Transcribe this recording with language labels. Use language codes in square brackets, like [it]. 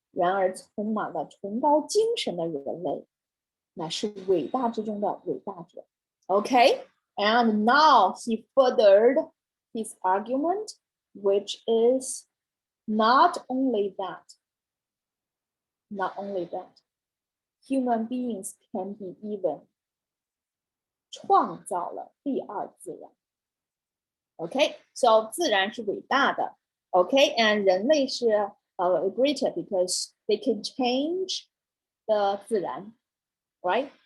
[zh] 然而充满了崇高精神的人类，乃是伟大之中的伟大者。 [en] Okay, and now he furthered his argument, which is not only that, human beings can be even [zh] 创造了第二自然。 [en] Okay, so [zh] 自然是伟大的。 [en] Okay, and [zh] 人类是 [en] greater because they can change the 自然 right?